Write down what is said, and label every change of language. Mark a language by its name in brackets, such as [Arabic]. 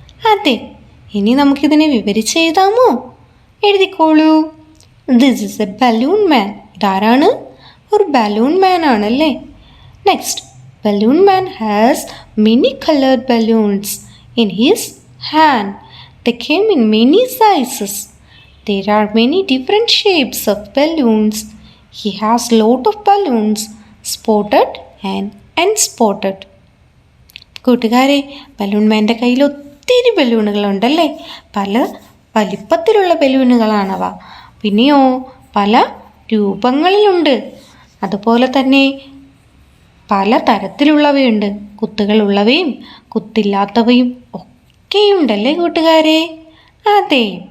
[Malayalam] അതെ, ഇനി നമുക്കിതിനെ വിവരിച്ചെഴുതാമോ? എഴുതിക്കോളൂ. [English] This is a balloon man. [Malayalam] ഇതാരാണ്? ഒരു ബലൂൺ മാൻ ആണല്ലേ? [English] Next, balloon man has many coloured balloons in his hand. They came in many sizes. There are many different shapes of balloons. He has lot of balloons, spotted and unspotted. [Malayalam] കൂട്ടുകാരെ, balloon മാൻ്റെ കയ്യിൽ ഒത്തിരി ബലൂണുകളുണ്ടല്ലേ? പല വലിപ്പത്തിലുള്ള ബലൂണുകളാണവ. പിന്നെയോ പല രൂപങ്ങളിലുണ്ട്. അതുപോലെ തന്നെ പല തരത്തിലുള്ളവയുണ്ട്. കുത്തുകളുള്ളവയും കുത്തില്ലാത്തവയും ഒക്കെയുണ്ടല്ലേ കൂട്ടുകാരെ? അതെ.